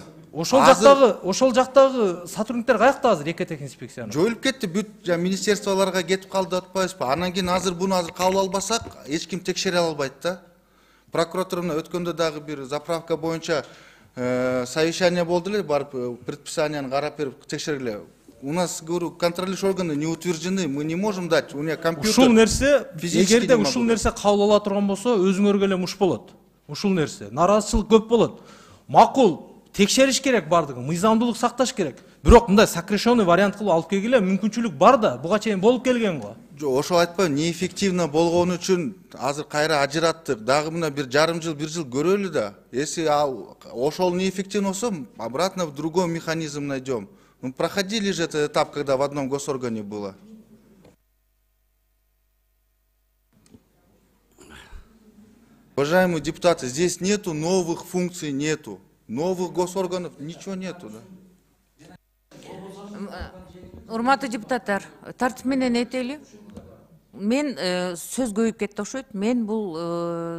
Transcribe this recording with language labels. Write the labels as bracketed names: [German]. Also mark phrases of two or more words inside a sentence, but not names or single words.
[Kyrgyz] Ошол жактагы сотрудниктер каякта азыр экотех инспекциянын? Жоюлуп кетти, бүт министерстволорго кетип калды деп атпайбызбы? Анан кийин азыр буну кабыл албасак, эч ким текшере албайт да. Прокуратурана өткөндө дагы бир заправка боюнча совещание болду эле, барып предписанияны карап берип текшергиле. [Russian] У нас, говорю, контролирующие органы не утверждены, мы не можем дать. У меня компьютер. [Kyrgyz] Ушул нерсе, эгерде ушул нерсе кабыл ала турган болсо, өзүңөргө эле муш болот. Ушул нерсе, нараазычылык көп болот. Макул, текшериш керек бардыгын, мыйзамдуулук сакташ керек. Бирок мындай [Russian] сокращенный вариант [Kyrgyz] кылып алып келгиле, мүмкүнчүлүк бар да, буга чейин болуп келген го. Жок, ошо айтпайм, неэффективно болгону үчүн азыр кайра ажыраттык. Дагы мына бир жарым жыл, бир жыл көрөлү да. Если ошол неэффективно болсо, [Russian] обратно в другой механизм найдем. Мы проходили же этот этап, когда в одном госоргане было. Уважаемые депутаты, здесь нету новых функций, нету. Новых госорганов, ничего нету. Да? [Kyrgyz] Урматтуу депутаттар, тартип менен этели. Мен сөз көбөйүп кетти окшойт. Мен бул